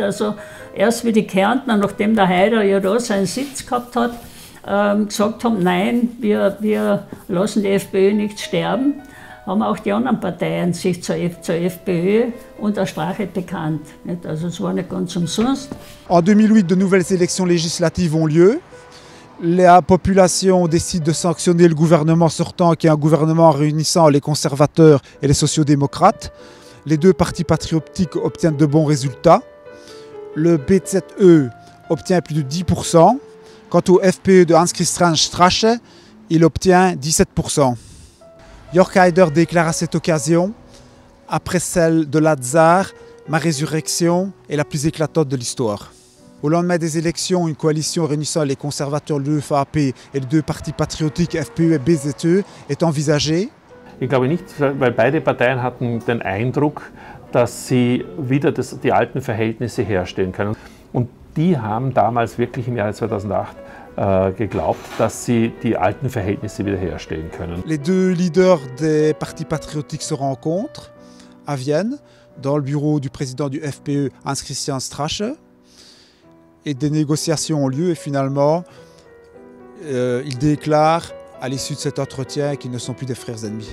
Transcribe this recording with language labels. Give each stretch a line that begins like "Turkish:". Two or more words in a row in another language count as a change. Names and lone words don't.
German: Also erst wie die Kärntner, nachdem der Haider ja da seinen Sitz gehabt hat, gesagt haben, nein, wir lassen die FPÖ nicht sterben, haben auch die anderen Parteien sich zur FPÖ und der Sprache bekannt. Also es war nicht ganz umsonst.
French: En 2008, de nouvelles élections législatives ont lieu. La population décide de sanctionner le gouvernement sortant, qui est un gouvernement réunissant les conservateurs et les sociodémocrates. Les deux partis patriotiques obtiennent de bons résultats. Le BZE obtient plus de 10%. Quant au FPE de Hans-Christian Strache, il obtient 17%. Jörg Haider déclare à cette occasion, après celle de Ladzar, ma résurrection est la plus éclatante de l'histoire. Au lendemain des élections, une coalition réunissant les conservateurs, l'UFAP et les deux partis patriotiques FPÖ et BZÖ est envisagée.
German: Ich glaube nicht, weil beide Parteien hatten den Eindruck, dass sie wieder die alten Verhältnisse herstellen können. Und die haben damals wirklich im Jahre 2008 geglaubt, dass sie die alten Verhältnisse wiederherstellen können.
French: Les deux leaders des partis patriotiques se rencontrent à Vienne, dans le bureau du président du FPÖ, Hans-Christian Strache. Et des négociations ont lieu et finalement, ils déclarent à l'issue de cet entretien qu'ils ne sont plus des frères ennemis.